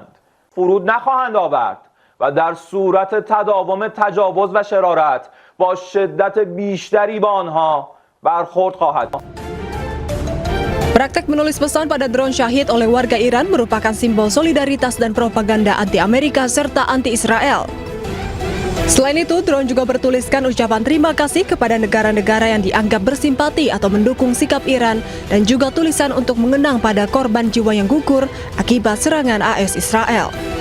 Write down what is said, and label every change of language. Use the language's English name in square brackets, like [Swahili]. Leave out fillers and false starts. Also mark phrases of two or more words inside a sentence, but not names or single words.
[Persian] فرود نخواهند آورد و در صورت تداوم تجاوز و شرارت با شدت بیشتری با آنها برخورد خواهد. [Indonesian] Praktek menulis pesan pada drone Shahid oleh warga Iran merupakan simbol solidaritas dan propaganda anti-Amerika serta anti-Israel. Selain itu, drone juga bertuliskan ucapan terima kasih kepada negara-negara yang dianggap bersimpati atau mendukung sikap Iran dan juga tulisan untuk mengenang pada korban jiwa yang gugur akibat serangan AS Israel.